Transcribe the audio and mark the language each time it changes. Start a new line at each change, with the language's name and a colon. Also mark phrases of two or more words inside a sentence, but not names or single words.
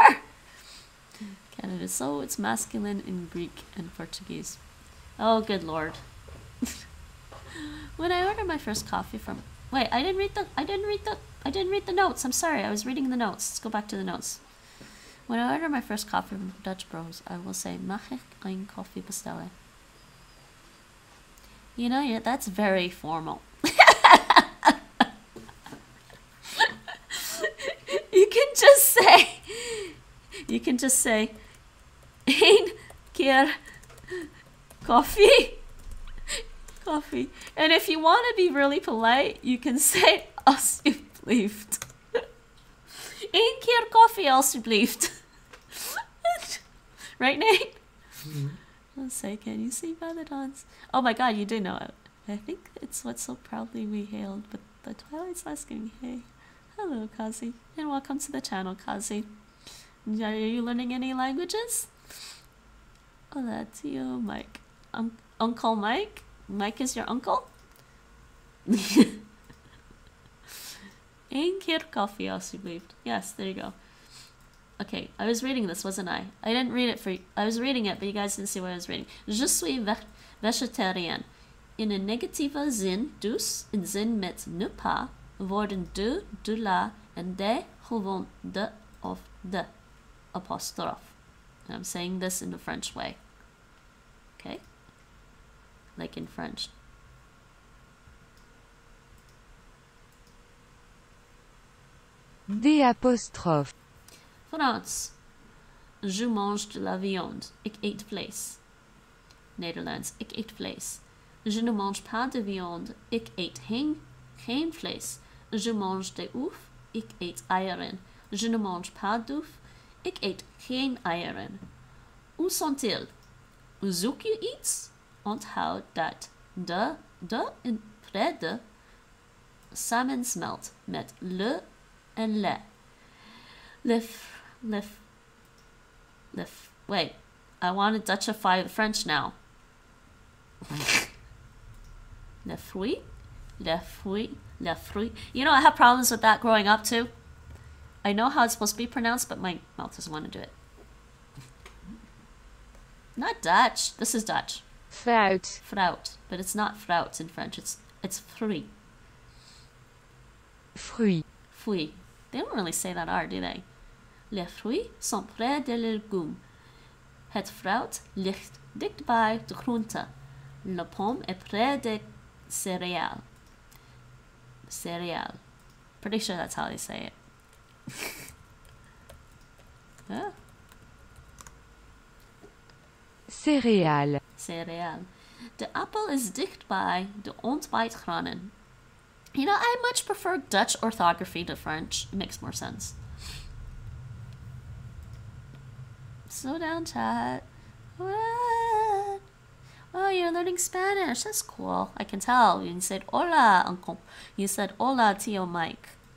English: Canada, so it's masculine in Greek and Portuguese. Oh, good lord. When I ordered my first coffee from... Wait, I didn't read the notes. I'm sorry, I was reading the notes. Let's go back to the notes. When I order my first coffee from Dutch Bros, I will say,
Dutch: mag ik een koffie bestellen?
English: You know, that's very formal. You can just say,
Dutch: één keer coffee.
English: And if you want to be really polite, you can say,
Dutch: alsjeblieft. Eén keer koffie, alsjeblieft.
English: Right, Nate? Let's say, can you see by the dawns? Oh my god, you do know it. I think it's what so proudly we hailed, but the twilight's asking, hey. Hello, Kazi, and welcome to the channel, Kazi. Are you learning any languages? Oh, that's you, Mike. Uncle Mike? Mike is your uncle? Eén keer koffie, alsjeblieft. Yes, there you go. Okay, I was reading this, wasn't I? I didn't read it for you. I was reading it, but you guys didn't see what I was reading.
French: Je suis végétarien.
Dutch: In een negatieve zin, dus in zin met
French: ne pas,
Dutch: woorden
French: de la
Dutch: en de gewoon de of de apostrophe.
English: And I'm saying this in the French way. Okay? Like in French.
French: De apostrophe. France. Je mange de la viande.
Dutch: Ik eet vlees. Nederlands. Ik eet vlees.
French: Je ne mange pas de viande.
Dutch: Ik eet geen vlees.
French: Je mange des œufs.
Dutch: Ik eet eieren.
French: Je ne mange pas d'œufs.
Dutch: Ik eet geen eieren.
French: Où sont-ils?
Dutch: Zoek je iets? Onthoud dat de in prede samensmelt met le en le.
English: Wait, I want to Dutchify the French now.
French: Le fruit.
English: You know, I have problems with that growing up too. I know how it's supposed to be pronounced, but my mouth doesn't want to do it. Not Dutch. This is Dutch. Fruit. But it's not fruit in French. It's fruit. Fruit. They don't really say that R, do they?
French: Les fruits sont près des légumes.
Dutch: Het fruit ligt dichtbij de groente.
French: La pomme est près des céréales.
English: Pretty sure that's how they say it. Yeah.
French: Céréales.
Dutch: De appel is dichtbij de ontbijtgranen.
English: You know, I much prefer Dutch orthography to French. It makes more sense. Slow down, chat. What? Oh, you're learning Spanish. That's cool. I can tell. You said hola, Uncle. You said hola, Tio Mike.